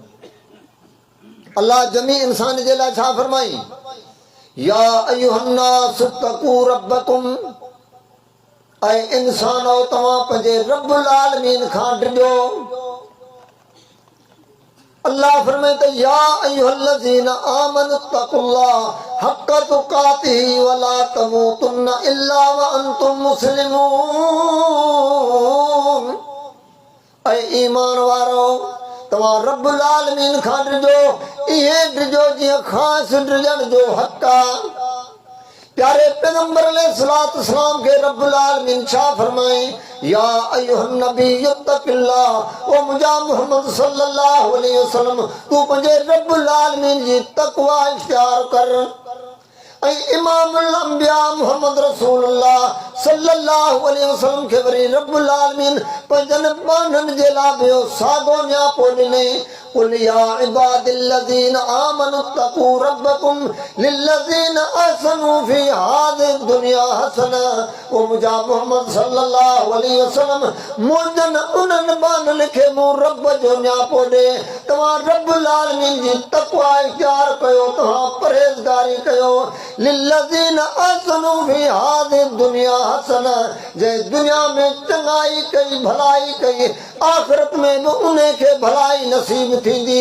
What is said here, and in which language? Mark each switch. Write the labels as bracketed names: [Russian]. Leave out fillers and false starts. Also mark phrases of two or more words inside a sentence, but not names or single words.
[Sindhi] अलाह जमी इंसान जे लाइ छा फरमाई, [Arabic] يا أيها الناس اتقوا ربكم, [Sindhi] ऐं इंसानो तव्हां पंहिंजे [Arabic] رب العالمين [Sindhi] खां डिॼो। الله فرمائي ته [Arabic] يا أيها الذين آمنوا اتقوا الله حق تقاته ولا تموتن إلا وأنتم مسلمون. [Sindhi] ऐं ईमान वारो तव्हां [Arabic] رب العالمين [Sindhi] खां डिॼो, इहे डिॼो जीअं ख़ासि डिॼण जो हक़ आहे। प्यारे पैगंबर अलैहिस्सलाम खे [Arabic] رب العالمين [Sindhi] छा फरमाए, [Arabic] يا أيها النبي اتق الله, [Sindhi] ओ मुंहिंजा मुहम्मद [Arabic] صلى الله عليه وسلم [Sindhi] तूं पंहिंजे [Arabic] رب العالمين [Sindhi] जी तक़वा इख्तियार कर। ऐं [Arabic] إمام الأنبياء [Sindhi] मुहम्मद [Arabic] رسول الله صلى الله عليه وسلم [Sindhi] खे वरी [Arabic] رب العالمين [Sindhi] पंहिंजनि बाननि जे लाइ ॿियो साॻियो नियापो ॾिनई, [Arabic] قل يا عباد الذين آمنوا اتقوا ربكم للذين أحسنوا في هذه الدنيا حسنة। [Sindhi] वो मुंहिंजा मोहम्मद [Arabic] صلى الله عليه وسلم [Sindhi] मुंहिंजनि उन्हनि बाननि खे मूं रब जो नियापो ॾे, तव्हां [Arabic] رب العالمين [Sindhi] जी तक़वा इख्तियार कयो, तव्हां परहेज़गारी कयो। [Arabic] للذين أحسنوا في هذه الدنيا حسنة, [Sindhi] जंहिं दुनिया में चङाई कई, भलाई कई, आख़िरत में बि उन खे भलाई नसीब थींदी।